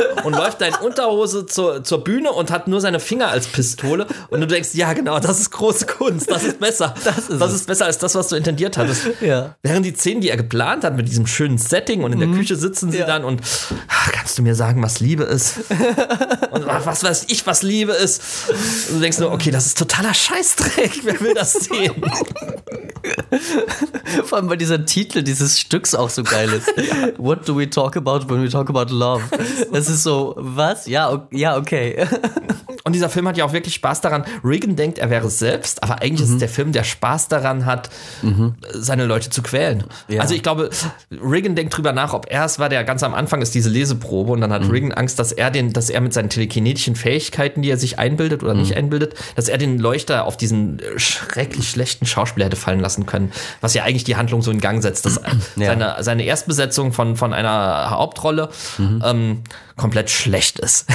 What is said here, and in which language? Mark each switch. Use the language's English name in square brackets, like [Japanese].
[German] Und läuft da in Unterhose zur Bühne und hat nur seine Finger als Pistole und du denkst, ja genau, das ist große Kunst, das ist besser. Das ist besser als das, was du intendiert hattest. Ja. Während die Szenen, die er geplant hat mit diesem schönen Setting und in der Küche sitzen sie dann und kannst du mir sagen, was Liebe ist? Und was weiß ich, was Liebe ist? Und du denkst nur, okay, das ist totaler Scheißdreck, wer will das sehen? Vor allem, weil dieser Titel dieses Stücks auch so geil ist. [English] What do we talk about when we talk about love? [German] Es ist so, was? Ja, okay. Und dieser Film hat ja auch wirklich Spaß daran. Regan denkt, er wäre selbst, aber eigentlich ist es der Film, der Spaß daran hat, seine Leute zu quälen. Ja. Also ich glaube, Regan denkt drüber nach, ob er es war, der ganz am Anfang ist diese Leseprobe und dann hat Regan Angst, dass er mit seinen telekinetischen Fähigkeiten, die er sich einbildet oder nicht einbildet, dass er den Leuchter auf diesen schrecklich schlechten Schauspieler hätte fallen lassen können, was ja eigentlich die Handlung so in Gang setzt, dass seine Erstbesetzung von einer Hauptrolle komplett schlecht ist.